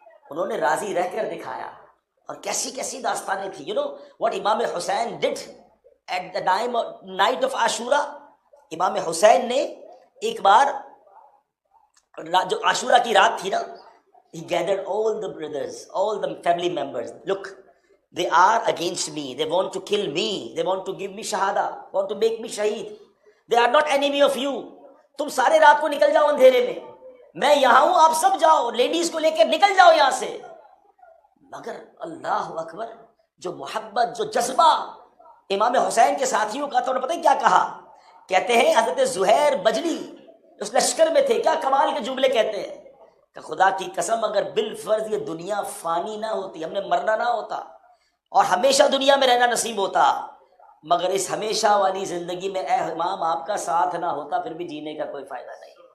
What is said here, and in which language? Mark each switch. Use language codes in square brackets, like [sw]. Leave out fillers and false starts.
[ur] انہوں نے راضی رہ کر دکھایا، اور کیسی کیسی داستانیں تھیں۔ [en] You know what Imam Hussain did at the night of Ashura. [ur] امام حسین نے ایک بار جو عاشورہ کی رات تھی نا، [en] he gathered all the brothers, all the family members. Look, they are against me, they want to kill me, they want to give me shahada, want to make me shaheed. They are not enemy of you. [ur] تم سارے رات کو نکل جاؤ اندھیرے میں یہاں ہوں، آپ سب جاؤ، لیڈیز کو لے کے نکل جاؤ یہاں سے۔ مگر اللہ اکبر، جو محبت، جو جذبہ امام حسین کے ساتھیوں کا تھا، انہوں نے پتہ کیا کہا؟ کہتے ہیں حضرت زہیر بجلی اس لشکر میں تھے، کیا کمال کے جملے کہتے ہیں کہ خدا کی قسم اگر بالفرض یہ دنیا فانی نہ ہوتی، ہم نے مرنا نہ ہوتا اور ہمیشہ دنیا میں رہنا نصیب ہوتا، مگر اس ہمیشہ والی زندگی میں اے امام آپ کا ساتھ نہ ہوتا، پھر بھی جینے کا کوئی فائدہ نہیں۔